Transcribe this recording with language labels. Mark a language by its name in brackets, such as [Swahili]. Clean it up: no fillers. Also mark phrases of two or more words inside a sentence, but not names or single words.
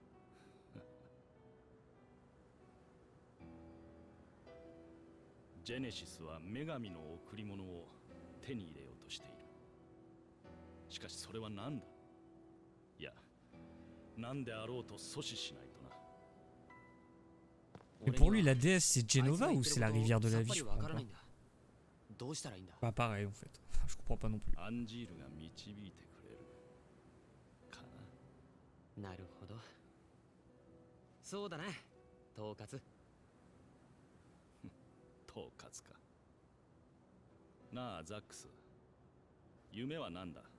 [Japanese] ジェネシスは女神の贈り物を手に入れようとしている。しかしそれは何だ？いや、何であろうと阻止しないとな。 [French] Mais pour lui, la déesse, c'est Genova ou c'est la rivière de la vie? Je comprends pas. [Japanese] どうしたらいいんだ？ [French] Bah, pareil en fait. Je comprends pas non plus. [Japanese] アンジールが導いてくれるかな。なるほど。そうだな、統括。統括か。なあザックス、夢は何だ？